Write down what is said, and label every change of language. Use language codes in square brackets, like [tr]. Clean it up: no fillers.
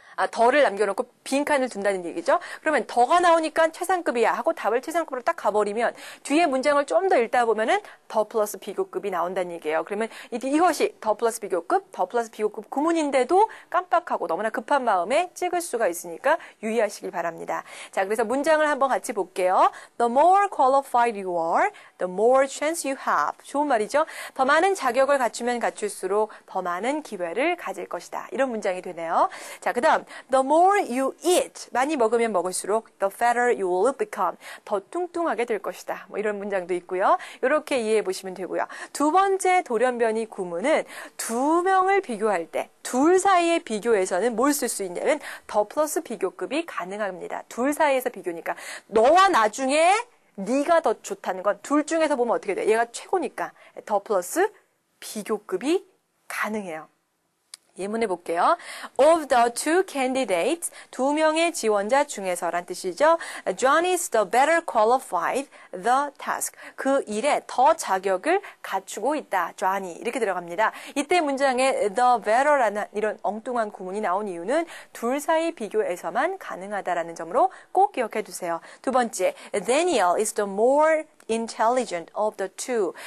[ko] 더를 남겨놓고 빈칸을 둔다는 얘기죠. 그러면 더가 나오니까 최상급이야 하고 답을 최상급으로 딱 가버리면 뒤에 문장을 좀 더 읽다 보면은 더 플러스 비교급이 나온다는 얘기예요. 그러면 이것이 더 플러스 비교급 구문인데도 깜빡하고 너무나 급한 마음에 찍을 수가 있으니까 유의하시길 바랍니다. 자, 그래서 문장을 한번 같이 볼게요. [en] The more qualified you are, the more chance you have. [ko] 좋은 말이죠. 더 많은 자격을 갖추면 갖출수록 더 많은 기회를 가질 것이다. 이런 문장이 되네요. 자, 그 다음 [en] the more you eat. [ko] 많이 먹으면 먹을수록 [en] the fatter you will become. [ko] 더 뚱뚱하게 될 것이다. 뭐 이런 문장도 있고요. 이렇게 이해해 보시면 되고요. 두 번째 돌연변이 구문은 두 명을 비교할 때 둘 사이의 비교에서는 뭘 쓸 수 있냐면 더 플러스 비교급이 가능합니다. 둘 사이에서 비교니까 너와 나 중에 네가 더 좋다는 건 둘 중에서 보면 어떻게 돼? 얘가 최고니까 더 플러스 비교급이 가능해요. 예문해 볼게요. [en] Of the two candidates, [ko] 두 명의 지원자 중에서란 뜻이죠. [en] John is the better qualified the task. [ko] 그 일에 더 자격을 갖추고 있다. John이 이렇게 들어갑니다. 이때 문장에 the better라는 이런 엉뚱한 구문이 나온 이유는 둘 사이 비교에서만 가능하다라는 점으로 꼭 기억해 두세요. 두 번째, [en] Daniel is the more intelligent of the two.